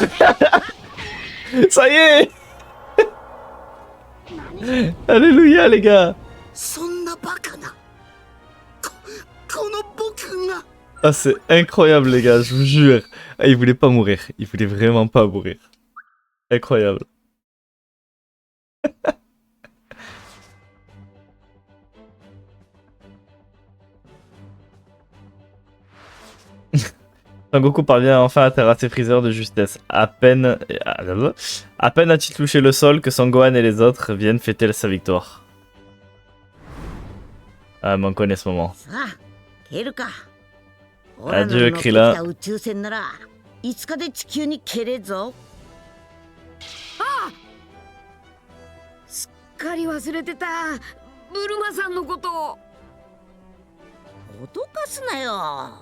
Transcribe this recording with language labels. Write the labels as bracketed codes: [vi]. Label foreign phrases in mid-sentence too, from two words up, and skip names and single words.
[fr] Ça y est. Alléluia, les gars. [ja] そんなバカな。この僕が。 [fr] Ah, c'est incroyable, les gars, je vous jure. Ah, il voulait pas mourir. Il voulait vraiment pas mourir. Incroyable. Son Goku parvient enfin à terrasser Freezer de justesse. À peine a-t-il touché le sol que Son Gohan et les autres viennent fêter sa victoire. Ah, mais on connaît ce moment. [ja] さあ蹴るか。 [fr] Adieu, Krillin. [ja] オラの乗ってきた宇宙船なら5日で地球に蹴れぞ。すっかり忘れてた。ブルマさんのことを。脅かすなよ。